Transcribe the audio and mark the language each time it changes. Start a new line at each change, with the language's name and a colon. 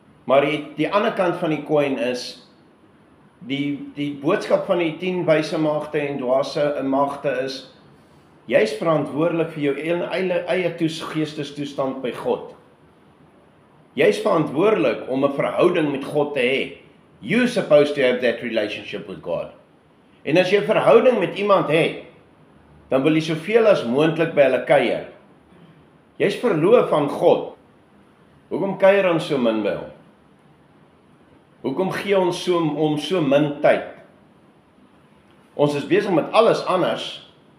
Afrikaans: Maar die ander kant van die koin is, die boodskap van die 10 wyse maagde en dwaase maagde is, jy is verantwoordelik vir jou eie geestestoestand by God. Jy is verantwoordelik om 'n verhouding met God te hê.
English: You're supposed to have that relationship with God.
Afrikaans: En as jy 'n verhouding met iemand het, dan wil jy soveel as moontlik by hulle kuier. Jy's verloof aan God. Hoekom kuier ons so min by hom? Hoekom gee ons om so min tyd? Ons is besig met alles anders.